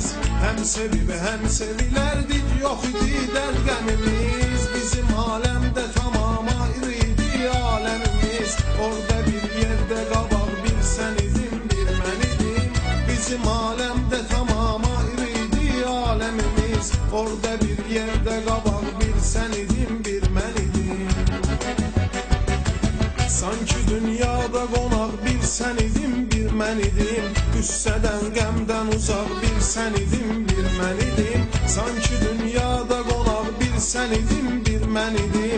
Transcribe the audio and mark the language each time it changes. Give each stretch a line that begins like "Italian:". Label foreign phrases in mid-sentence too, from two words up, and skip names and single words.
Turkish: Hem sevip hem sevilerdik, yok idi dert gemimiz. Bizim alemde tamam ayrıydı alemimiz. Orada bir yerde kabak bir sen idin, bir mən idim. Bizim alemde tamam ayrıydı alemimiz. Orada bir yerde kabak bir sen idin, bir mən idim.
Azerbaijani: Sanki dünyada qonaq bir sən idin, bir mən idim. Qüssədən, qəmdən uzaq bir sən idin, bir mən idim. Sanki dünyada qonaq bir sən idin, bir mən idim.